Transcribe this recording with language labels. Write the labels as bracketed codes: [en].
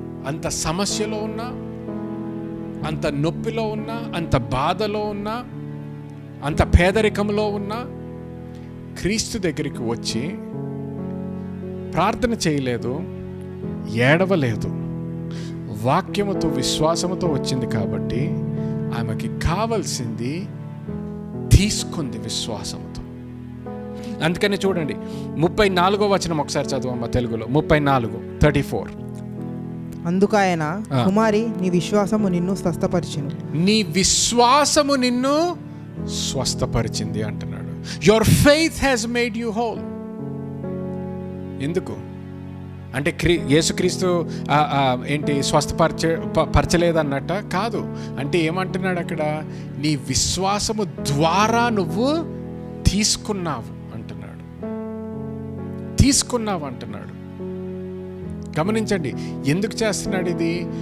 [te] అంత సమస్యలో ఉన్నా, అంత నొప్పిలో ఉన్నా, అంత బాధలో ఉన్నా, అంత పేదరికంలో ఉన్నా క్రీస్తు దగ్గరికి వచ్చి ప్రార్థన చేయలేదు, ఏడవలేదు, వాక్యముతో విశ్వాసముతో వచ్చింది కాబట్టి ఆమెకి కావలసింది తీసుకుంది విశ్వాసంతో. అందుకని చూడండి 34వ వచనం ఒకసారి చదువమ్మ తెలుగులో. 34:34. అందుకు ఆయన, కుమారి, నీ విశ్వాసము నిన్ను స్వస్థపరిచెను. నీ విశ్వాసము నిన్ను స్వస్థపరిచింది అంటున్నాడు. [en] Your faith has made you whole. [te] ఎందుకు అంటే యేసుక్రీస్తు ఏంటి స్వస్థపరచలేదన్నట్ట కాదు. అంటే ఏమంటున్నాడు అక్కడ? నీ విశ్వాసము ద్వారా నువ్వు తీసుకున్నావు అంటున్నాడు. తీసుకున్నావు అంటున్నాడు. గమనించండి, ఎందుకు చేస్తున్నాడు ఇది?